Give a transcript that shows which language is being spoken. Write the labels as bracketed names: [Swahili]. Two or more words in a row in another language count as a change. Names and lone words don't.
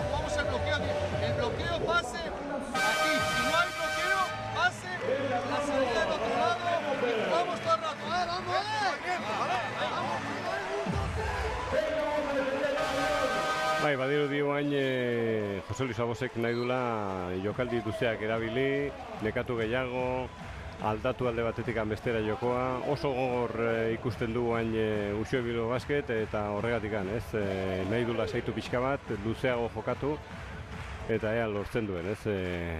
[Spanish] Jugamos el bloqueo pase aquí, si no hay bloqueo, pase, la salida del otro lado y jugamos todo el rato. ¡Vamos! [Basque] Bai, badirudi oain Jose Luis Agosek nahi dula jokaldi duzeak erabili, nekatu gehiago, aldatu alde batetik bestera jokoa, oso gogor ikusten du hain Uxue Bilbao Basket eta horregatik nahi dula saitu pixka bat, luzeago jokatu eta ea lortzen duen, ez?